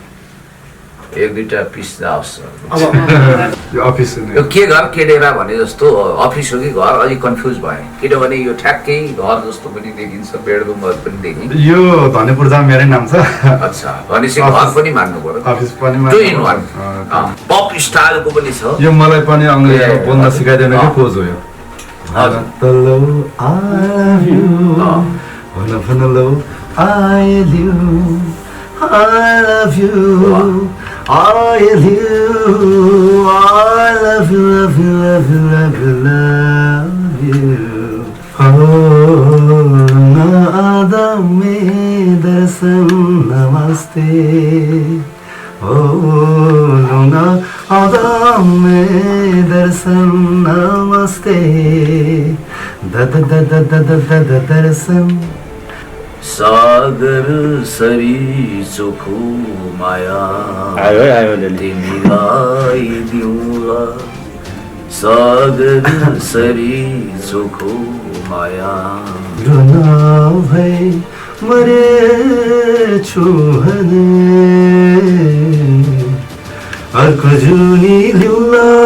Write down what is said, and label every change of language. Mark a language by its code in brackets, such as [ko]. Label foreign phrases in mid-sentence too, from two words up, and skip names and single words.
[ne] एक दुईटा पिस जाओस् यो के घर के डेरा भने जस्तो अफिस हो कि घर अलिक कन्फ्युज भएँ। किनभने यो ठ्याक्कै घर जस्तो पनि देखिन्छ, बेडरुमहरू पनि देखिन्छ। यो धनेपुर जाम मेरै नाम छ। अच्छा भनेपछि घर पनि मान्नु पर्यो, अफिस पनि [en] two in one. [ne] पप स्टाइलको पनि छ। यो मलाई पनि अङ्ग्रेजी बोल्न सिकाइदिनु के पोज हो यो? [en] I love you, I love you, I love you, love you, love you, love you, love you. Oh, nada me darshan namaste. Oh, nada me darshan namaste. Da da da da da da da da darshan. [ne] सागर सरी चोखो माया तिमीलाई दिउँला। सागर सरी चोखो माया रुन भई मरेछु भने अर्को जुनी ल्याउला।